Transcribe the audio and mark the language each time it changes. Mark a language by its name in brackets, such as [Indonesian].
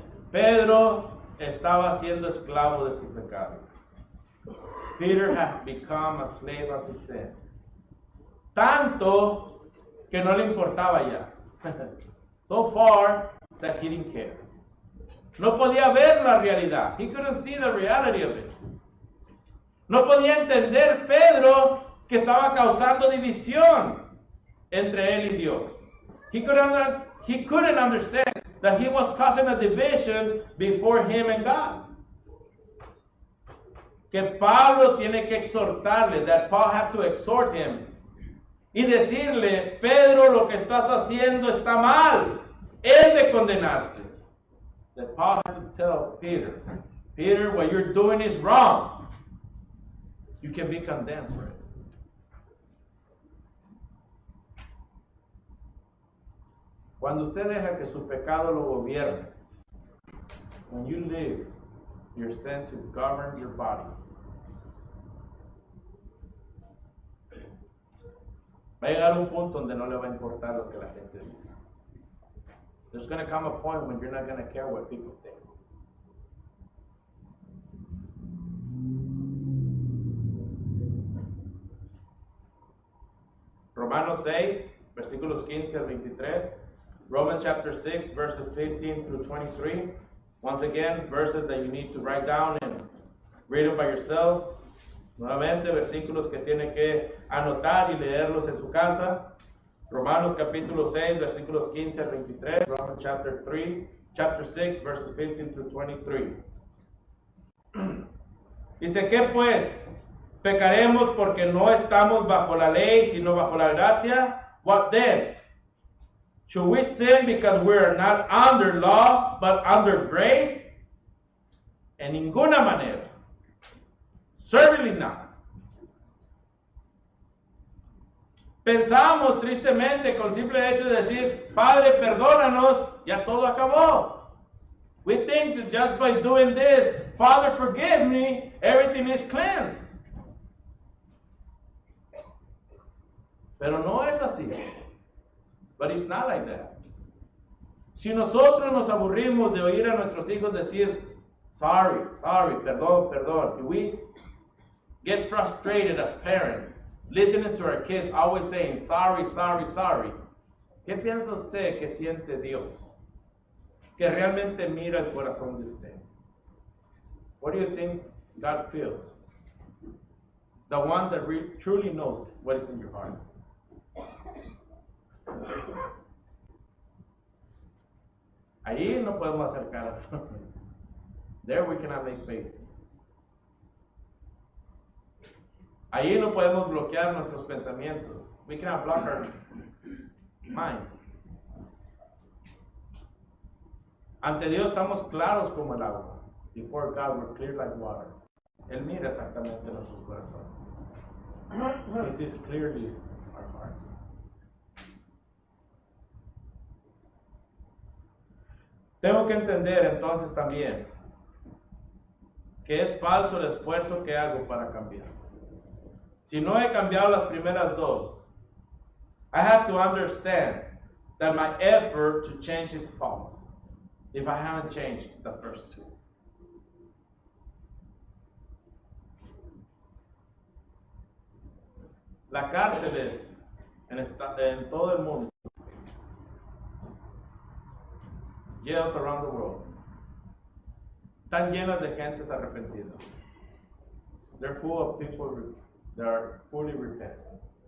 [Spanish] Pedro estaba siendo esclavo de su pecado. [English] Peter had become a slave of his sin. [Spanish] Tanto que no le importaba ya. [English] So far that he didn't care. [Spanish] No podía ver la realidad. [English] He couldn't see the reality of it. [Spanish] No podía entender Pedro que estaba causando división entre él y Dios. [English] He couldn't understand that he was causing a division before him and God. [Spanish] Que Pablo tiene que exhortarle, [English] that Paul had to exhort him [Spanish] y decirle, Pedro, lo que estás haciendo está mal, es de condenarse. [English] That Paul had to tell Peter, Peter, what you're doing is wrong. You can be condemned for it. [Spanish] Cuando usted deja que su pecado lo gobierne, [English] when you live your sin to govern your body, [Spanish] va a llegar un punto donde no le va a importar lo que la gente dice. [English] There's going to come a point when you're not going to care what people think. [Spanish] Romanos 6, versículos 15 al 23. [English] Romans chapter 6, verses 15 through 23. Once again, verses that you need to write down and read them by yourself. [Spanish] Nuevamente, versículos que tiene que anotar y leerlos en su casa. Romanos capítulo 6, versículos 15 al 23. [English] Romans chapter 6, verses 15 through 23. [Spanish] Dice, ¿qué pues? ¿Pecaremos porque no estamos bajo la ley, sino bajo la gracia? [English] What then? Should we sin because we are not under law, but under grace? [Spanish] En ninguna manera. [English] Certainly not. [Spanish] Pensamos tristemente con simple hecho de decir, Padre, perdónanos, ya todo acabó. [English] We think that just by doing this, Father, forgive me, everything is cleansed. [Spanish] Pero no es así. [English] But it's not like that. [Spanish] Si nosotros nos aburrimos de oír a nuestros hijos decir, sorry, perdón, [English] if we get frustrated as parents, listening to our kids always saying, sorry, [Spanish] ¿qué piensa usted que siente Dios? Que realmente mira el corazón de usted. [English] What do you think God feels? The one that truly knows what is in your heart. [Spanish] Allí no podemos hacer caras. [English] There we cannot make faces. [Spanish] Allí no podemos bloquear nuestros pensamientos. [English] We cannot block our mind. [Spanish] Ante Dios estamos claros como el agua. [English] Before God we're clear like water. [Spanish] Él mira exactamente nuestros corazones. [English] He sees clearly our hearts. [Spanish] Tengo que entender entonces también que es falso el esfuerzo que hago para cambiar. Si no he cambiado las primeras dos, [English] I have to understand that my effort to change is false if I haven't changed the first two. [Spanish] Las cárceles en todo el mundo, [English] jails around the world, [Spanish] están llenas de gentes arrepentidas. [English] They're full of people that are fully repentant.